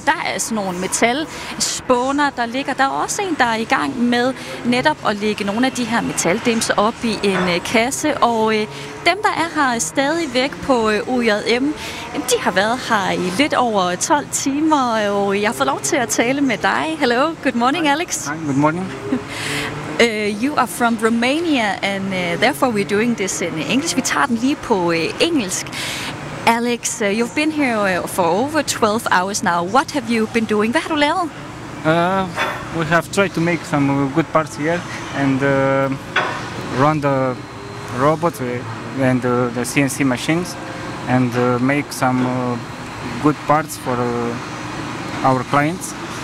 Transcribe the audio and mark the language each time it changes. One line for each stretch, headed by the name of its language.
Danish: Der er sådan nogle metalspåner, der ligger. Der er også en, der er i gang med netop at lægge nogle af de her metaldimser op i en kasse. Og dem, der er her stadig væk på UJM, de har været her i lidt over 12 timer, og jeg får lov til at tale med dig.
English: Hello, good morning, hi. Alex. Hi, good morning. You are from Romania, and therefore we're doing this in English.
Danish: Vi tager den lige på engelsk.
English: Alex, you've been here for over 12 hours now. What have you been doing?
Danish: Hvad har du lavet?
English: We have tried to make some good parts here, and run the robot and the CNC machines, and make some good parts for our clients.